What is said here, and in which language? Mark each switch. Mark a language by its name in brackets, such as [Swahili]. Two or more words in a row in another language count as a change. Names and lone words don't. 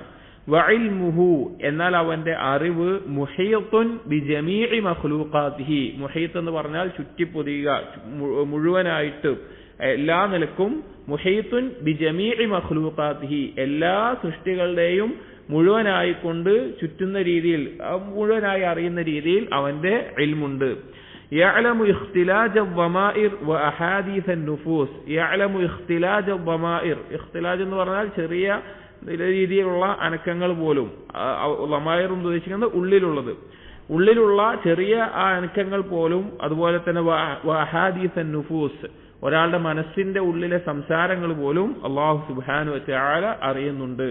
[Malayalam] വഇൽമുഹു, എന്നാൽ അവന്റെ അറിവ് [Arabic] محيط بجميع مخلوقاته, [Malayalam] മുഹീത്ത് എന്ന് പറഞ്ഞാൽ ചുറ്റിപ്പൊതിയുക, മുഴുവനായിട്ട് എല്ലാ നിലക്കും, [Arabic] محيط بجميع مخلوقاته, [Malayalam] എല്ലാ സൃഷ്ടികളുടെയും മുഴുവനായിക്കൊണ്ട് ചുറ്റുന്ന രീതിയിൽ, മുഴുവനായി അറിയുന്ന രീതിയിൽ അവന്റെ ഇൽമുണ്ട്. [Arabic] يعلم اختلاج الضمائر واحاديث النفوس. يعلم اختلاج الضمائر, [Malayalam] اختلاج എന്ന് പറഞ്ഞാൽ ചെറിയ രീതിയിലുള്ള അനക്കങ്ങൾ പോലും, ളമായിർ എന്ന് ഉദ്ദേശിക്കുന്നത് ഉള്ളിലുള്ള ചെറിയ ആ അനക്കങ്ങൾ പോലും, അതുപോലെ തന്നെ [Arabic] وأحاديث النفوس, [Malayalam] ഒരാളുടെ മനസ്സിന്റെ ഉള്ളിലെ സംസാരങ്ങൾ പോലും [Arabic] الله سبحانه وتعالى [Malayalam] അറിയുന്നുണ്ട്.